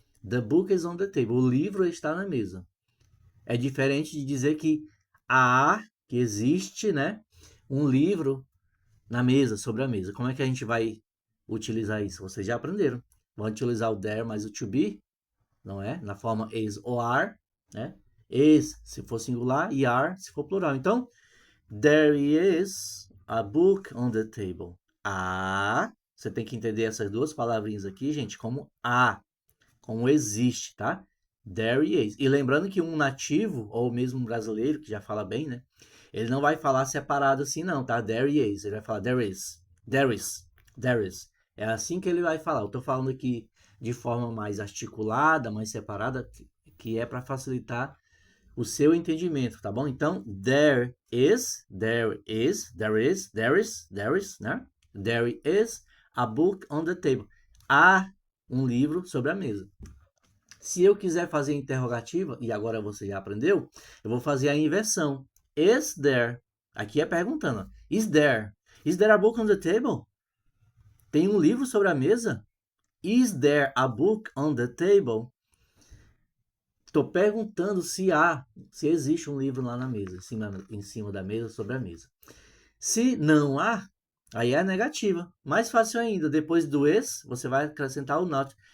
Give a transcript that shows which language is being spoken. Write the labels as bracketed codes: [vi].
[en] The book is on the table. [pt] O livro está na mesa. É diferente de dizer que existe, né, um livro na mesa, sobre a mesa. Como é que a gente vai utilizar isso? Vocês já aprenderam. Vão utilizar o there mais o to be, não é? Na forma is ou are, né? Is se for singular e are se for plural. [en] Então, there is a book on the table. [pt] Você tem que entender essas duas palavrinhas aqui, gente, como como existe, tá? There is. E lembrando que um nativo, ou mesmo um brasileiro, que já fala bem, né? Ele não vai falar separado assim, não, tá? [en] There is. [pt] Ele vai falar [en] there is. There is. There is. [pt] É assim que ele vai falar. Eu tô falando aqui de forma mais articulada, mais separada, que é para facilitar o seu entendimento, tá bom? [en] Então, there is, there is, there is, there is, there is, né? There is a book on the table. [pt] Há um livro sobre a mesa. Se eu quiser fazer interrogativa, e agora você já aprendeu, eu vou fazer a inversão. [en] Is there? [pt] Aqui é perguntando. [en] Is there? Is there a book on the table? [pt] Tem um livro sobre a mesa? [en] Is there a book on the table? [pt] Estou perguntando se existe um livro lá na mesa, em cima da mesa, sobre a mesa. Se não há, aí é a negativa. Mais fácil ainda, depois do is, você vai acrescentar o not.